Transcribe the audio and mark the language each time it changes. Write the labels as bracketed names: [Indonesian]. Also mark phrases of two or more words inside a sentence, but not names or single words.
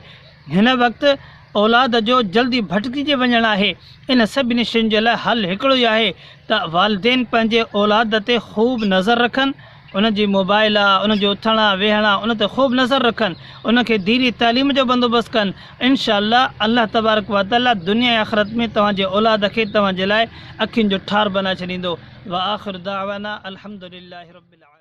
[Sindhi] हिन वक़्तु औलाद जो जल्दी भटकिजी वञणु आहे। इन सभिनी शयुनि जे लाइ हल हिकिड़ो ई आहे त वालिदैन पंहिंजे औलाद ते ख़ूब नज़र रखनि, उन जी मोबाइल आहे, उन जो उथणु वेहणु, उन ते ख़ूब नज़र रखनि, उनखे दीनी तालीम जो बंदोबस्तु कनि। इंशाअल्लाह [Arabic] الله تبارك وتعالى [Sindhi] दुनिया ऐं आख़िरत में तव्हांजे औलाद खे तव्हांजे लाइ अखियुनि जो ठार बनाए छॾींदो। [Arabic] وآخر دعوانا الحمد لله رب العالمين.